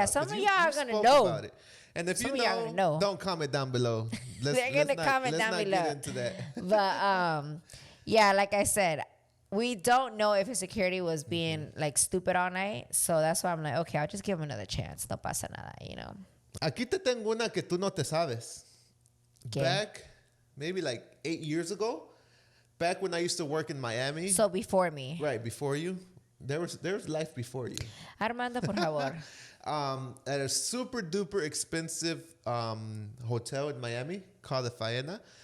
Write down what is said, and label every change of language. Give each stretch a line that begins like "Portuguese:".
English: Yeah, some of y'all are going to know. About it. And if some you know, don't comment down below. They're going to comment down below. Let's not get into that. But yeah, like I said, we don't know if his security was being like stupid all night. So that's why I'm like, okay, I'll just give him another chance.
Spanish: No pasa nada,
English: you know.
Spanish: Aquí te tengo una que tú no te sabes. ¿Qué?
English: Back maybe like 8 years ago, back when I used to work in Miami. So before me. Right, before you. There was life before you.
Spanish: Armando, por favor.
English: At a super duper expensive hotel in Miami called the Faena.